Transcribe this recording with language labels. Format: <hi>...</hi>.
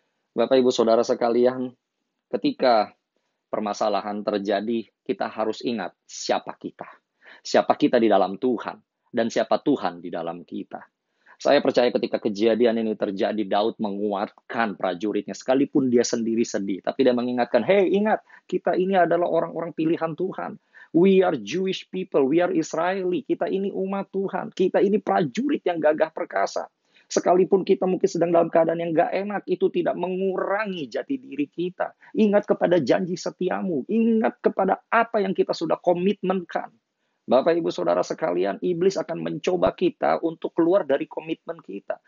<id>Bapak Ibu Saudara sekalian, ketika permasalahan terjadi, kita harus ingat siapa kita. Siapa kita di dalam Tuhan dan siapa Tuhan di dalam kita. Saya percaya ketika kejadian ini terjadi, Daud menguatkan prajuritnya, sekalipun dia sendiri sedih. Tapi dia mengingatkan, hey ingat, kita ini adalah orang-orang pilihan Tuhan.</id> <en>We are Jewish people, we are Israeli.</en> <id>Kita ini umat Tuhan, kita ini prajurit yang gagah perkasa. Sekalipun kita mungkin sedang dalam keadaan yang gak enak, itu tidak mengurangi jati diri kita. Ingat kepada janji setiamu, ingat kepada apa yang kita sudah komitmenkan. Bapak Ibu Saudara sekalian, iblis akan mencoba kita untuk keluar dari komitmen kita.</id>